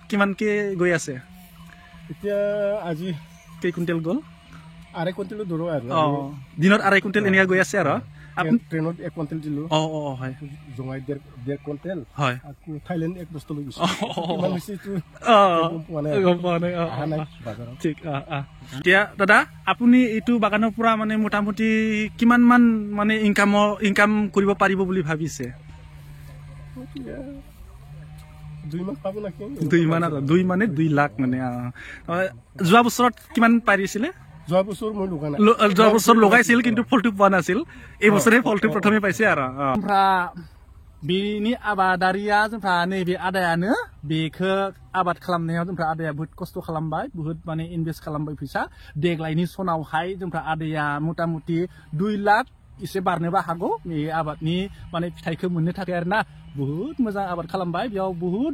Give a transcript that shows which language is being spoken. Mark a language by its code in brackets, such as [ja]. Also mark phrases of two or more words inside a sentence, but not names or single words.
[as] কিমানকে গৈ আছে এতিয়া আজি কেই কুইণ্টেল গ'ল 2 কুইণ্টেল ধৰো আৰু দিনত 2 কুইণ্টেল এনেকা গৈ আছে আৰু আপুনি ট্ৰেইনত 1 কুইণ্টেল দিলো হয় জঙাই 1.5 কুইণ্টেল হয় আকৌ থাইলেণ্ড 1 বস্তু লৈ গৈছে কিমান হৈছে তো মানে বাজাৰত ঠিক এতিয়া দাদা আপুনি এইটো বাগানৰ পৰা মানে মোটামুটি কিমান মান মানে ইনকাম কৰিব পাৰিব বুলি ভাবিছে 2 মান পাব নাকি 2 মানে 2 লাখ মানে যোৱা বছৰত কিমান পাৰিছিলে যোৱা বছৰ লগাইছিল কিন্তু ফলটো পোৱা নাছিল এই বছৰে ফলটো প্ৰথমে পাইছে আৰু [brx] बेनि आबादारिया जोंफ्रा नैबे आदायानो बेखौ आबाद खालामनायाव जोंफ्रा आदाया बहुत खस्थ' खालामबाय बहुत माने इनभेस्ट खालामबाय फैसा देग्लायनि सनावहाय जोंफ्रा आदाया मटामटि 2 लाख एसे बारनोबो हागौ बे आबादनि माने फिथाइखौ मोननो थाखाय आरोना बहुत मोजां आबाद खालामबाय बेयाव बहुत